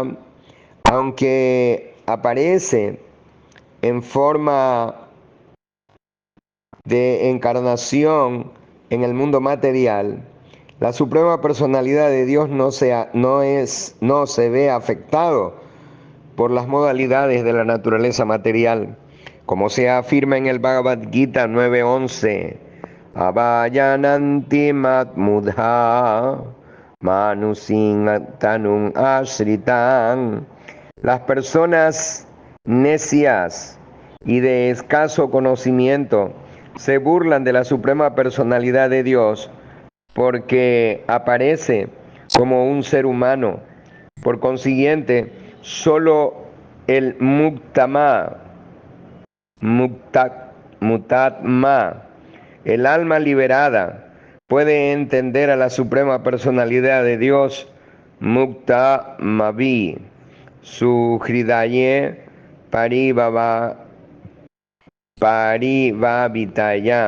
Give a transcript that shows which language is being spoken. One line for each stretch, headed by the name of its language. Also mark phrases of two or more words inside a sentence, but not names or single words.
Spanish: Aunque aparece en forma de encarnación en el mundo material, la suprema personalidad de Dios no se ve afectado por las modalidades de la naturaleza material, como se afirma en el Bhagavad Gita 9:11.
Sanskrit: Avayananti matmudha manusin tanum ashritan.
Spanish: Las personas necias y de escaso conocimiento se burlan de la suprema personalidad de Dios porque aparece como un ser humano. Por consiguiente, solo el mutatma, el alma liberada, puede entender a la suprema personalidad de Dios,
Sanskrit: Mukta Mavi, su Hridaye Parivavitaya.